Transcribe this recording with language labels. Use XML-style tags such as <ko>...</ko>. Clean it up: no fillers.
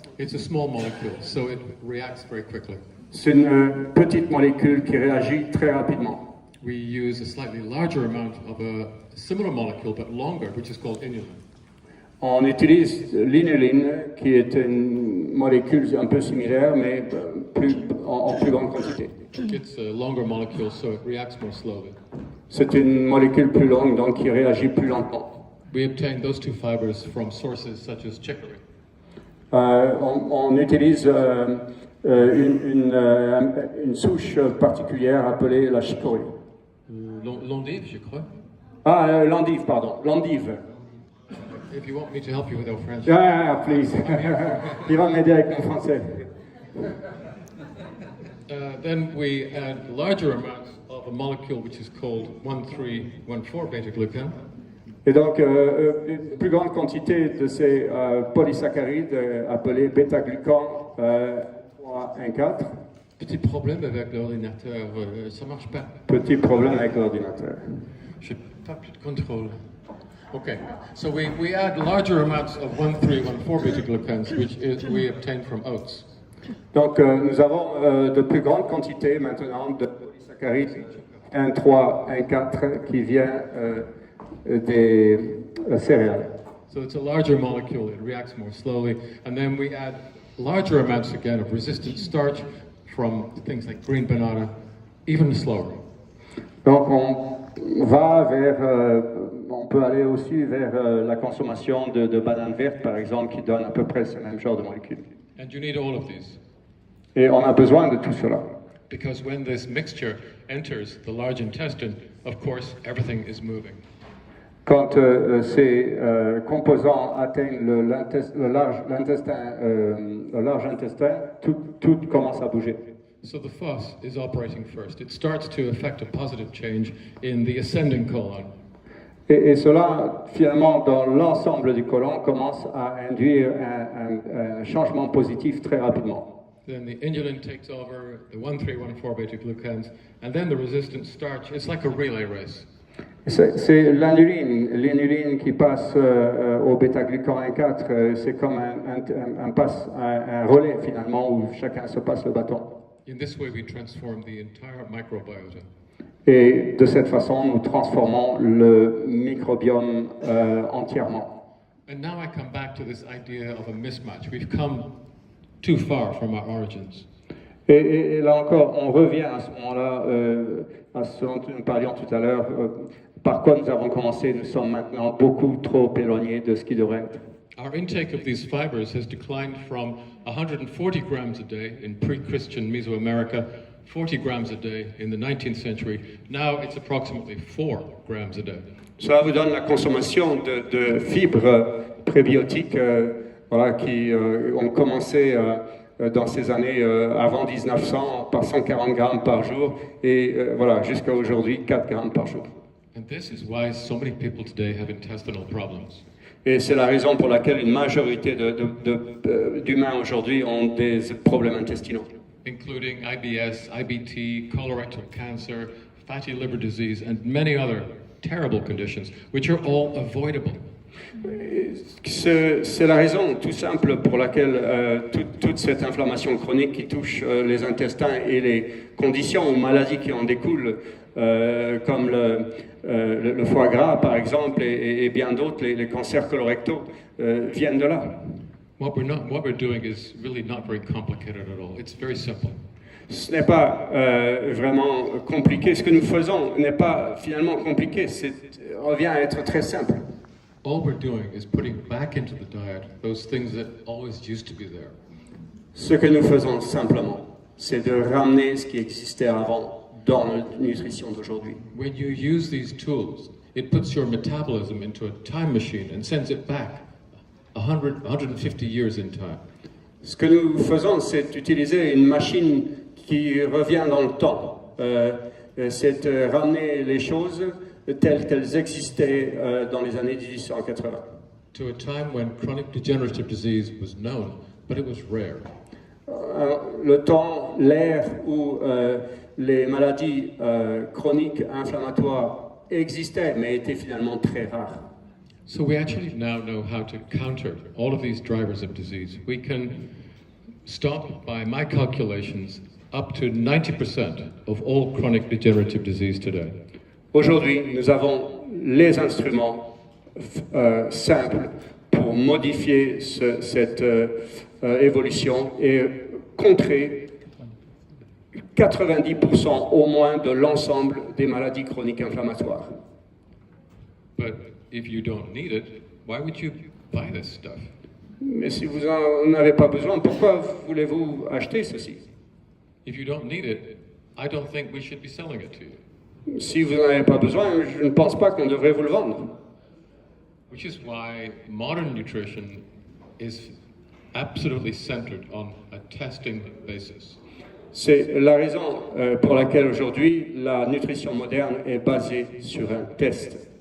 <en>It's a small molecule, so it reacts very quickly.</en> <fr>C'est une petite molécule qui réagit très rapidement.</fr> <en>We use a slightly larger amount of a similar molecule but longer, which is called inulin.</en> <fr>On utilise l'inuline, qui est une molécule un peu similaire, mais en plus grande quantité.</fr> <en>It's a longer molecule, so it reacts more slowly.</en> <fr>C'est une molécule plus longue, donc qui réagit plus lentement.</fr> <en>We obtain those two fibers from sources such as chicory.</en> <fr>On utilise une souche particulière appelée la chicorée. L'endive, je crois. Ah, l'endive, pardon. L'endive.</fr> <en>If you want me to help you with our French. Yeah, please.</en> <fr>Il va m'aider avec mon français.</fr> <en>Then we add larger amounts of a molecule which is called 1,3,1,4 beta-glucan.</en> <fr>Et donc, une plus grande quantité de ces polysaccharides appelés bêta-glucans 3,1,4. Petit problème avec l'ordinateur, ça marche pas. Petit problème avec l'ordinateur. J'ai pas plus de contrôle.</fr> <en>Okay, so we add larger amounts of 1,3,1,4 beta-glucans, which we obtain from oats.</en> <fr>Donc, nous avons de plus grandes quantités maintenant de polysaccharides 1,3, 1,4 qui vient des céréales.</fr> <en>So it's a larger molecule, it reacts more slowly, and then we add larger amounts again of resistant starch from things like green banana, even slower.</en> <fr>Donc, on peut aller aussi vers la consommation de bananes vertes, par exemple, qui donne à peu près ce même genre de molécules.</fr> <en>And you need all of these.</en> <fr>Et on a besoin de tout cela.</fr> <en>Because when this mixture enters the large intestine, of course, everything is moving.</en> <fr>Quand ces composants atteignent le large intestin, tout commence à bouger.</fr> <en>So the FOS is operating first. It starts to affect a positive change in the ascending colon.</en> <fr>Et cela, finalement, dans l'ensemble du côlon, commence à induire un changement positif très rapidement.</fr> <en>Then the inulin takes over, the 1,3,1,4 beta-glucans, and then the resistant starch. It's like a relay race.</en> <fr>C'est l'inuline qui passe au bêta-glucan 1,4. C'est comme un relais, finalement, où chacun se passe le bâton.</fr> <en>In this way, we transform the entire microbiota.</en> <fr>Et de cette façon, nous transformons le microbiome entièrement.</fr> <en>And now I come back to this idea of a mismatch. We've come too far from our origins.</en> <fr>Et là encore, on revient à ce moment-là, à ce dont nous parlions tout à l'heure, par quoi nous avons commencé. Nous sommes maintenant beaucoup trop éloignés de ce qui devrait être.</fr> <en>Our intake of these fibers has declined from 140 grams a day in pre-Christian Mesoamerica, 40 grams a day in the 19th century. Now it's approximately 4 grams a day.</en> <fr>Cela vous donne la consommation de fibres prébiotiques qui ont commencé dans ces années avant 1900 par 140 grammes par jour et jusqu'à aujourd'hui 4 grammes par jour.</fr> <en>And this is why so many people today have intestinal problems.</en> <fr>Et c'est la raison pour laquelle une majorité d'humains aujourd'hui ont des problèmes intestinaux.</fr> <en>Including IBS, IBT, colorectal cancer, fatty liver disease, and many other terrible conditions, which are all avoidable.</en> <fr>C'est la raison tout simple pour laquelle toute cette inflammation chronique qui touche les intestins et les conditions ou maladies qui en découlent, comme le foie gras par exemple et bien d'autres, les cancers colorectaux, viennent de là.</fr> <en>What we're doing is really not very complicated at all. It's very simple.</en> <fr>Ce n'est pas vraiment compliqué. Ce que nous faisons n'est pas finalement compliqué. Revient à être très simple.</fr> <en>All we're doing is putting back into the diet those things that always used to be there.</en> <fr>Ce que nous faisons simplement, c'est de ramener ce qui existait avant dans la nutrition d'aujourd'hui.</fr> <en>When you use these tools, it puts your metabolism into a time machine and sends it back 150 years in time.</en> <fr>Ce que nous faisons, c'est utiliser une machine qui revient dans le temps. C'est ramener les choses telles qu'elles existaient dans les années 1880.</fr> <en>To a time when chronic degenerative disease was known, but it was rare.</en> <fr>Le temps, l'ère où les maladies chroniques inflammatoires existaient, mais étaient finalement très rares.</fr> <en>So we actually now know how to counter all of these drivers of disease. We can stop, by my calculations, up to 90% of all chronic degenerative disease today.</en> <fr>Aujourd'hui, nous avons les instruments simples pour modifier cette évolution et contrer 90% au moins de l'ensemble des maladies chroniques inflammatoires.</fr> <en>But if you don't need it, why would you buy this stuff?</en> <fr>Mais si vous n'en avez pas besoin, pourquoi voulez-vous acheter ceci?</fr> <en>If you don't need it, I don't think we should be selling it to you.</en> <fr>Si vous n'en avez pas besoin, je ne pense pas qu'on devrait vous le vendre.</fr> <en>Which is why modern nutrition is absolutely centered on a testing basis.</en> <fr>C'est la raison pour laquelle aujourd'hui la nutrition moderne est basée sur un test.</fr>